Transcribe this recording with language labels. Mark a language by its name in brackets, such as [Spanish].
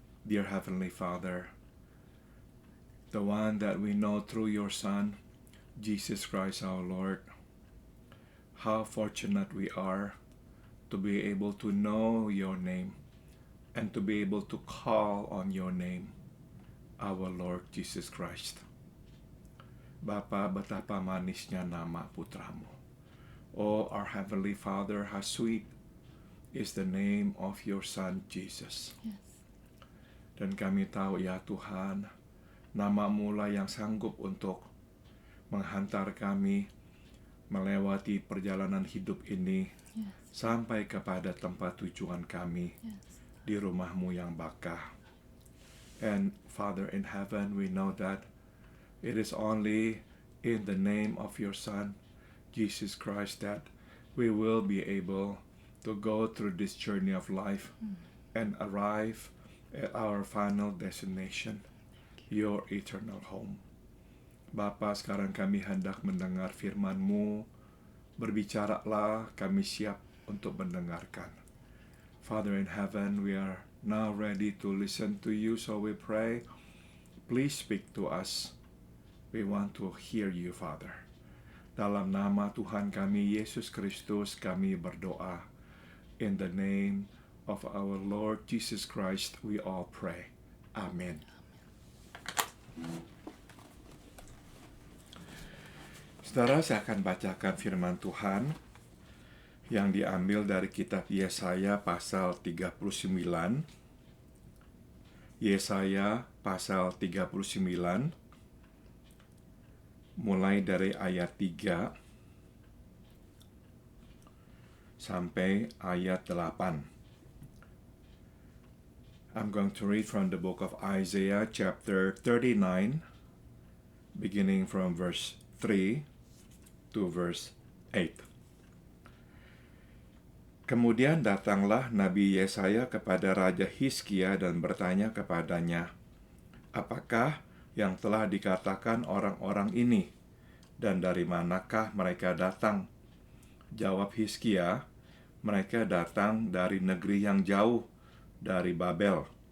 [English] Dear Heavenly Father, the one that we know through your Son, Jesus Christ our Lord, how fortunate we are to be able to know your name and to be able to call on your name, our Lord Jesus Christ. [Indonesian] Bapa, betapa manisnya nama putramu. [English] Oh, our Heavenly Father, how sweet is the name of your Son, Jesus. Yes. [Indonesian] Dan kami tahu ya Tuhan, nama-Mu lah yang sanggup untuk menghantar kami melewati perjalanan hidup ini sampai kepada tempat tujuan kami di rumah-Mu yang bakah. [English] And Father in heaven, we know that it is only in the name of your Son, Jesus Christ, that we will be able to go through this journey of life and arrive at our final destination, your eternal home. [Indonesian] Bapa, sekarang kami hendak mendengar firman-Mu. Berbicaralah, kami siap untuk mendengarkan. [English] Father in heaven, we are now ready to listen to you, so we pray, please speak to us. We want to hear you, Father. [Indonesian] Dalam nama Tuhan kami, Yesus Kristus, kami berdoa. [English] In the name of our Lord Jesus Christ, we all pray. Amen. [Indonesian] Saudara, saya akan bacakan firman Tuhan yang diambil dari kitab Yesaya pasal 39. Yesaya pasal 39 mulai dari ayat 3 sampai ayat 8. [English] I'm going to read from the book of Isaiah chapter 39 beginning from verse 3 to verse 8. [Indonesian] Kemudian datanglah Nabi Yesaya kepada Raja Hizkia dan bertanya kepadanya, apakah yang telah dikatakan orang-orang ini, dan dari manakah mereka datang? Jawab Hizkia, mereka datang dari negeri yang jauh, dari Babel.